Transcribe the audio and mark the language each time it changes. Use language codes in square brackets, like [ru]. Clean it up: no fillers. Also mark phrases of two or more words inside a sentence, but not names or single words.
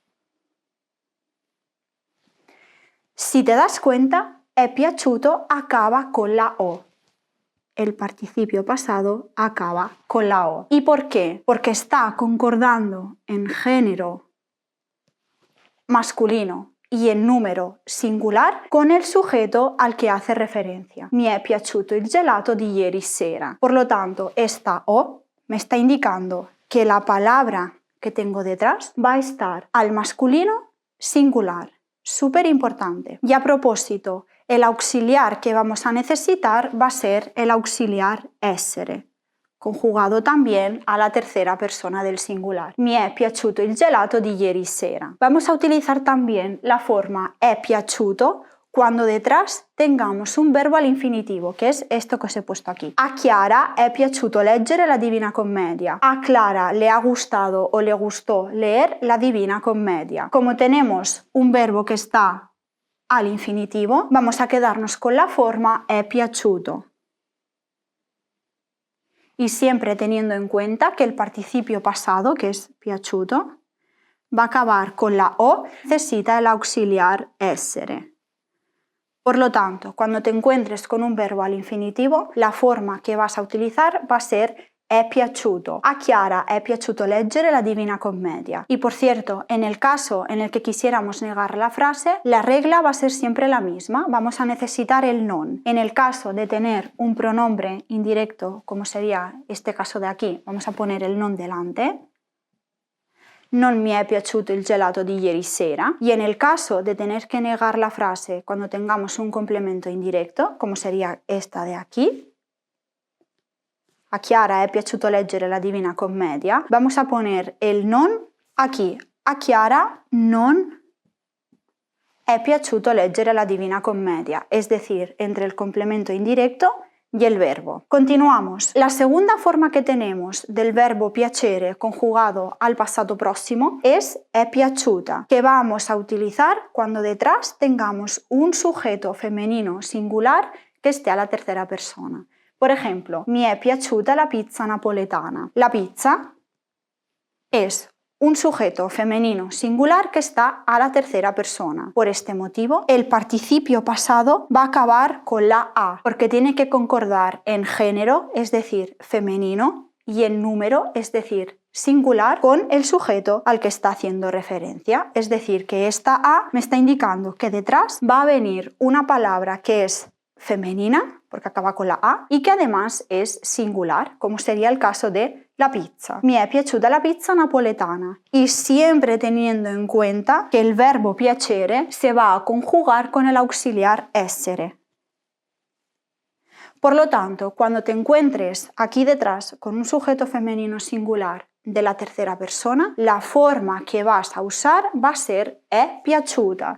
[es] Si te das cuenta, [it] è piaciuto [es] acaba con la O. El participio pasado acaba con la O. ¿Y por qué? Porque está concordando en género masculino y en número singular con el sujeto al que hace referencia. [it] Mi è piaciuto il gelato di ieri sera. [es] Por lo tanto, esta O me está indicando que la palabra que tengo detrás va a estar al masculino singular. Súper importante. Y a propósito, el auxiliar que vamos a necesitar va a ser el auxiliar essere, conjugado también a la tercera persona del singular. [it] Mi è piaciuto il gelato di ieri sera. [es] Vamos a utilizar también la forma [it] è piaciuto [es] cuando detrás tengamos un verbo al infinitivo, que es esto que os he puesto aquí. [it] A Chiara è piaciuto leggere la Divina Commedia. [es] A Clara le ha gustado o le gustó leer la Divina Commedia. Como tenemos un verbo que está al infinitivo, vamos a quedarnos con la forma [it] è piaciuto. [es] Y siempre teniendo en cuenta que el participio pasado, que es piaciuto, va a acabar con la O, necesita el auxiliar essere. Por lo tanto, cuando te encuentres con un verbo al infinitivo, la forma que vas a utilizar va a ser [it] è piaciuto. A Chiara è piaciuto leggere la Divina Commedia. [es] Y por cierto, en el caso en el que quisiéramos negar la frase, la regla va a ser siempre la misma. Vamos a necesitar el non. En el caso de tener un pronombre indirecto, como sería este caso de aquí, vamos a poner el non delante. [it] Non mi è piaciuto il gelato di ieri sera. [es] Y en el caso de tener que negar la frase cuando tengamos un complemento indirecto, como sería esta de aquí, [it] a Chiara è piaciuto leggere la Divina Commedia, [es] vamos a poner el non aquí. [it] A Chiara non è piaciuto leggere la Divina Commedia, [es] es decir, entre el complemento indirecto y el verbo. Continuamos. La segunda forma que tenemos del verbo piacere conjugado al pasado próximo es [it] è piaciuta, [es] que vamos a utilizar cuando detrás tengamos un sujeto femenino singular que esté a la tercera persona. Por ejemplo, [it] mi è piaciuta la pizza napoletana. [es] La pizza es un sujeto femenino singular que está a la tercera persona. Por este motivo, el participio pasado va a acabar con la A, porque tiene que concordar en género, es decir, femenino, y en número, es decir, singular, con el sujeto al que está haciendo referencia. Es decir, que esta A me está indicando que detrás va a venir una palabra que es femenina, porque acaba con la A, y que además es singular, como sería el caso de la pizza. [it] Mi è piaciuta la pizza napoletana. [es] Y siempre teniendo en cuenta que el verbo piacere se va a conjugar con el auxiliar essere. Por lo tanto, cuando te encuentres aquí detrás con un sujeto femenino singular de la tercera persona, la forma que vas a usar va a ser [it] è piaciuta.